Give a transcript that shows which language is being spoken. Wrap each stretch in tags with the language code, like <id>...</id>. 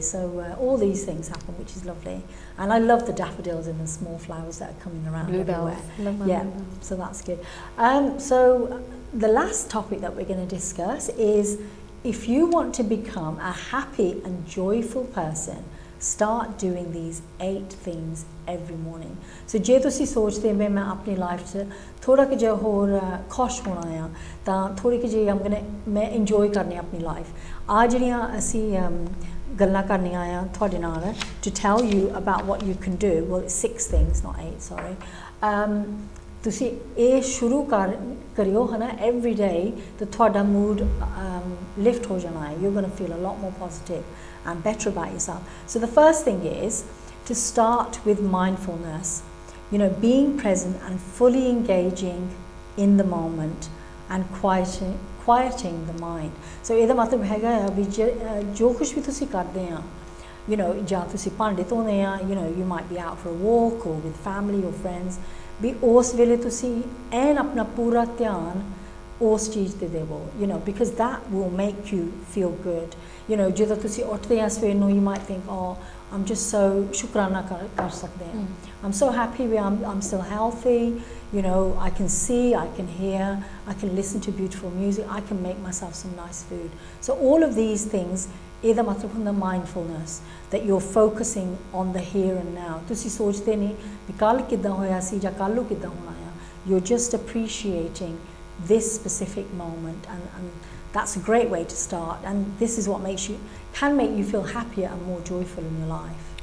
<en>So all these things happen, which is lovely. And I love the daffodils and the small flowers that are coming around everywhere. So that's good. So the last topic that we're going to discuss is, if you want to become a happy and joyful person, start doing these 8 things every morning.</en> <pa>So ਜੇ ਤੁਸੀਂ ਸੋਚਦੇ ਹੋ ਮੈਂ ਆਪਣੀ life 'ਚ ਥੋੜਾ ਕਿ ਜਿਹਾ ਹੋਰ ਖੁਸ਼ ਹੋਣਾ ਆ, ਤਾਂ ਥੋੜੀ ਕਿ ਜਿਹੀ ਮੈਂ ਇੰਜੋਏ ਕਰਨੀ ਆਪਣੀ ਲਾਈਫ। ਆ ਜਿਹੜੀਆਂ ਅਸੀਂ ਗੱਲਾਂ ਕਰਨੀਆਂ ਆ ਤੁਹਾਡੇ ਨਾਲ,</pa> <en>to tell you about what you can do, well it's 6 things, not 8, sorry.</en> <pa>ਤੁਸੀਂ ਇਹ ਸ਼ੁਰੂ ਕਰਿਓ ਹੈ ਨਾ</pa> <en>every day,</en> <pa>ਤਾਂ ਤੁਹਾਡਾ mood lift ਹੋ ਜਾਣਾ ਹੈ.</pa> <en>You're going to feel a lot more positive and better about yourself. So the first thing is to start with mindfulness, being present and fully engaging in the moment and quieting the mind.</en> <pa>So ਇਹਦਾ ਮਤਲਬ ਹੈਗਾ ਵੀ ਜੋ ਕੁਛ ਵੀ ਤੁਸੀਂ ਕਰਦੇ ਆ, ਜਾਂ ਤੁਸੀਂ ਭਾਂਡੇ ਧੋਂਦੇ ਆ,</pa> <en>you might be out for a walk or with family or friends,</en> <pa>ਵੀ ਉਸ ਵੇਲੇ ਤੁਸੀਂ ਐਨ ਆਪਣਾ ਪੂਰਾ ਧਿਆਨ ਉਸ ਚੀਜ਼ ਤੇ ਦੇਵੋ,</pa> <en>because that will make you feel good.</en> <pa>ਜਦੋਂ ਤੁਸੀਂ ਉੱਠਦੇ ਆ ਸਵੇਰ ਨੂੰ,</pa> <en>you might think, oh, I'm just so</en> <pa>ਸ਼ੁਕਰਾਨਾ ਕਰ ਸਕਦੇ ਆ,</pa> <en>I'm so happy I'm still healthy, I can see, I can hear, I can listen to beautiful music, I can make myself some nice food. So all of these things,</en> <pa>ਇਹਦਾ ਮਤਲਬ ਹੁੰਦਾ</pa> <en>mindfulness, that you're focusing on the here and now.</en> <pa>ਤੁਸੀਂ ਸੋਚਦੇ ਨਹੀਂ ਵੀ ਕੱਲ ਕਿੱਦਾਂ ਹੋਇਆ ਸੀ ਜਾਂ ਕੱਲ ਨੂੰ ਕਿੱਦਾਂ ਹੋਣਾ ਆ.</pa> <en>You're just appreciating this specific moment, and that's a great way to start, and this is what can make you feel happier and more joyful in your life.</en>